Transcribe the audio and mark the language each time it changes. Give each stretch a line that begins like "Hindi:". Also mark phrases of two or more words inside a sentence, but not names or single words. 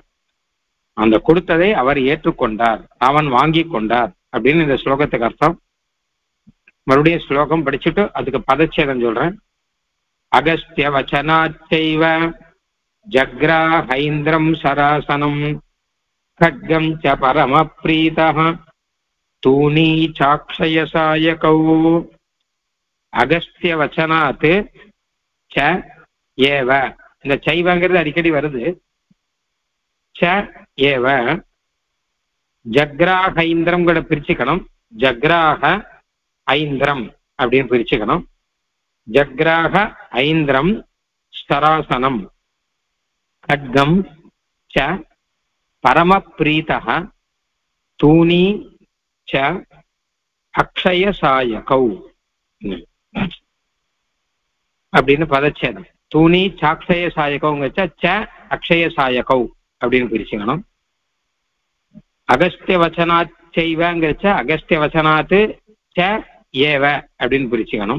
Tamil: அந்த கொடுத்ததை அவர் ஏற்றுக்கொண்டார், ராமன் வாங்கி கொண்டார் அப்படின்னு இந்த ஸ்லோகத்துக்கு அர்த்தம். மறுபடியும் ஸ்லோகம் படிச்சுட்டு அதுக்கு பதச்சேதம் சொல்றேன்.
Sanskrit: अगस्त्य वचनाच्चैव जग्राहैन्द्रं शरासनम् खड्गं च परमप्रीतः तूणी चाक्षयसायकौ अगस्त्यवचनात् च एव.
Tamil: இந்த சைவங்கிறது அடிக்கடி வருது.
Sanskrit: च एव जग्राह ऐन्द्रम्
Tamil: கூட பிரிச்சுக்கணும்.
Sanskrit: जग्राह ऐन्द्रम्
Tamil: அப்படின்னு பிரிச்சுக்கணும்.
Sanskrit: जग्राह ऐन्द्रं शरासनम् खड्गं च परमप्रीतः तूणी च अक्षयसायकौ
Tamil: அப்படின்னு பதச்சேதம்.
Sanskrit: तूणी चाक्षय सायकौ च अक्षय सायकौ
Tamil: அப்படின்னு பிரிச்சுக்கணும்.
Sanskrit: अगस्त्य वचनात् चैव अगस्त्य वचनात् च एव
Tamil: அப்படின்னு பிரிச்சுக்கணும்.